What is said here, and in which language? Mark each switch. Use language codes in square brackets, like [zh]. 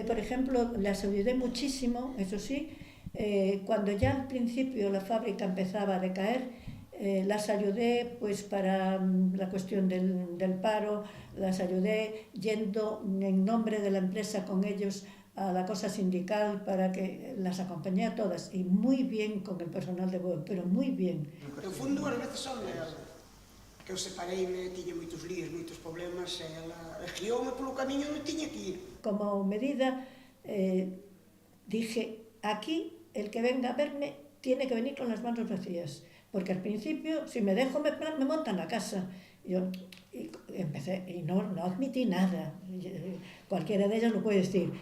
[es] Por ejemplo, les ayudé muchísimo, eso sí, cuando ya al principio la fábrica empezaba a decaer, las ayudé pues para la cuestión del paro, las ayudé yendo en nombre de la empresa con ellos a la cosa sindical para que las acompañé a todas, y muy bien con el personal de Bueu, pero muy bien. [gl] Eu fui dúas veces só nela, que eu separeime, tiña moitos líos, moitos problemas, e ela guioume polo camiño onde tiña que ir. [es] Como medida, dije, aquí el que venga a verme tiene que venir con las manos vacías, porque al principio, si me dejo, me montan la casa. Yo empecé y no admití nada, cualquiera de ellas lo puede decir.